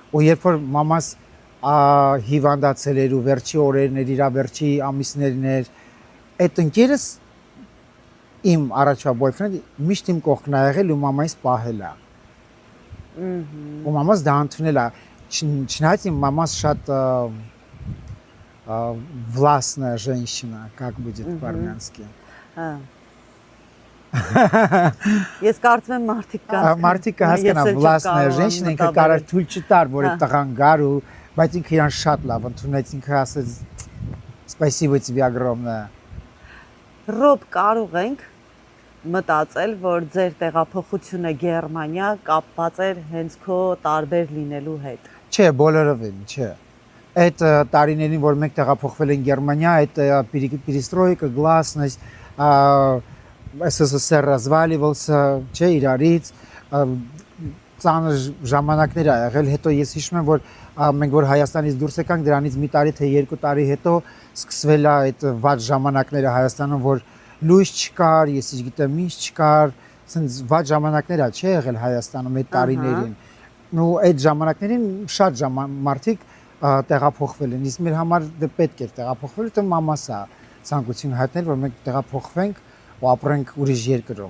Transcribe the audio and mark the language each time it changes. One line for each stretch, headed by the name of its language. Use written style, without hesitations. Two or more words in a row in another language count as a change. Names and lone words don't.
Armenian: ու երբ որ մամաս հիվանդացել էր ու վերջի օրերն էր, իր վերջի ամիսներն էր, այդ ընկերս իմ առաջվա boyfriend միշտ իմ կողքն ա եղել ու մամայիս պահել ա։ Ու մամաս դա ընդունել ա, չնայած իմ մամաս շատ
Russian: властная женщина, как будет по-армянски։
Armenian: Ես կարծում եմ մարդիկ կհասկանա
Russian: властная женщина,
Armenian: ինքը կարող թույլ չտար, որ այդ տղան գար ու բայց ինքը իրան շատ լավ ընդունեց, ինքը ասեց
Russian: спасибо тебе огромное։
Armenian: Ռոբ, կարող ենք մտածել, որ ձեր տեղափոխությունը Գերմանիա կապված էր հենց քո տարբեր լինելու հետ։ Չէ, բոլորովին, չէ։ Այդ տարիներին, որ մենք տեղափոխվել ենք Գերմանիա, այդ
Russian: перестройка, гласность, СССР разваливался,
Armenian: չէ, իրարից ծանր ժամանակներ ա եղել, հետո ես հիշում եմ, որ մենք որ Հայաստանից դուրս եկանք, դրանից մի տարի թե 2 տարի հետո սկսվել է այդ վատ ժամանակները Հայաստանում, որ լույս չկար, ես գիտեմ ինչ չկար, ասենց վատ ժամանակներ ա չէ եղել Հայաստանում այդ տարիներին։ Ու այդ ժամանակներին շատ մարդիկ տեղափոխվել են, իսկ մեր համար դե պետք էր տեղափոխվել, դե մամաս ա ցանկություն հայտնել, որ մենք տեղափոխվենք ու ապրենք ուրիշ երկրում։